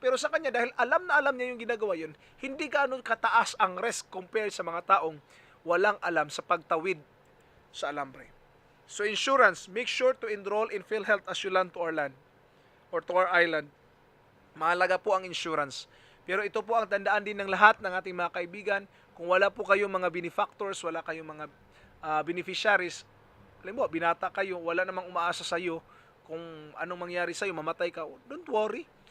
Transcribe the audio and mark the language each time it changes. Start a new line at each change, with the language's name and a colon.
Filipino: Pero sa kanya, dahil alam na alam niya yung ginagawa yun, hindi gaano kataas ang risk compared sa mga taong walang alam sa pagtawid sa alambre.
English: So insurance, make sure to enroll in PhilHealth as you land to our land or to our island.
Filipino: Mahalaga po ang insurance. Pero ito po ang tandaan din ng lahat ng ating mga kaibigan. Kung wala po kayong mga benefactors, wala kayong mga beneficiaries, alam mo, binata kayo, wala namang umaasa sa iyo kung anong mangyari sa iyo, mamatay ka,
English: don't worry.